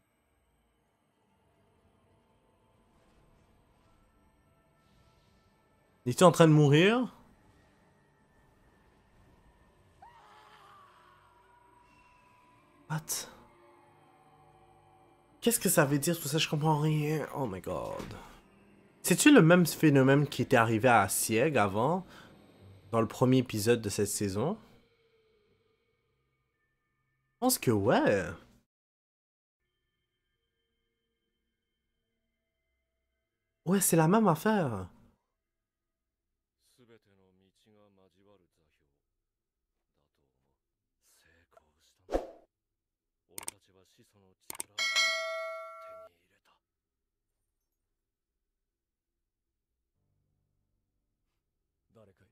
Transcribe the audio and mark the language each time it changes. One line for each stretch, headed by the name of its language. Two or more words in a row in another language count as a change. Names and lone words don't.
French: Es-tu en train de mourir?
English: What?
French: Qu'est-ce que ça veut dire tout ça? Je comprends rien. Oh my god. C'est-tu le même phénomène qui était arrivé à Sieg avant, dans le premier épisode de cette saison? Je pense que ouais. Ouais, c'est la même affaire.
Japanese: すべての道が交わる座標だと思う。成功したんだ。俺たちは始祖の力を手に入れた。誰かいる。